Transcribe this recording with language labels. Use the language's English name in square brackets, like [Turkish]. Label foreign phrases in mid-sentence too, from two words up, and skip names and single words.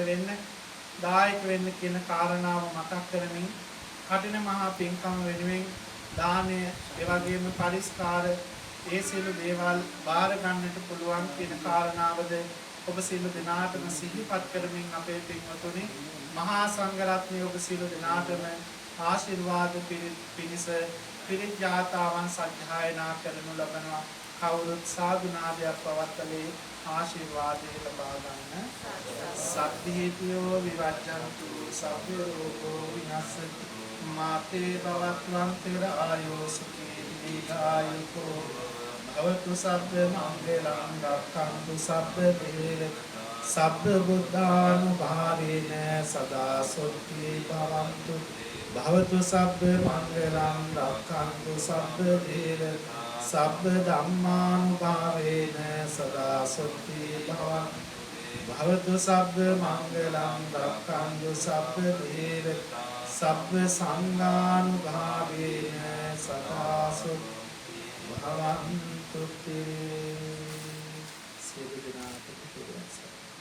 [Sinhala] වෙන්න දායක වෙන්න කියන කාරණාව මතක් කරමින් කටින මහා පින්කම වෙනුවෙන් දානය ඒ වගේම පරිස්කාර ඒ සියලු දේවල් බාර ගන්නට පුළුවන් කියන කාරණාවද ඔබ සියලු දෙනාටම සිහිපත් කරමින් අපේ පින්වතුනි මහා සංඝරත්නය ඔබ සියලු දෙනාටම ආශිර්වාද පිණිස පිරිත් යාතාවන් සජ්ජායනා කරනු ලබනවා. කවුරුත් සාදුනාදයක් පවත්වලේ ආශිර්වාදය ලබා ගන්න. [Pali] සත්‍යීතියෝ විවජ්ජන්තු සබ්බ රෝගෝ විනස්සති මාතේ භවත්වං තෙර ආයෝ සුඛී දීඝායුකෝ භවතු සබ්බ මංගලං රක්ඛන්තු සබ්බ දේව සබ්බ බුද්ධානුභාවේන සදා සොත්ති භවන්තු භවතු සබ්බ මංගලං රක්ඛන්තු සබ්බ දේව සබ්බ ධම්මානුභාවේන සදා සොත්ති භවන්තු භවතු සබ්බ මංගලං රක්ඛන්තු සබ්බ දේව සබ්බ සංඝානුභාවේන සදා සොත්ති භවන්තු [Sinhala] සියලු දෙනාට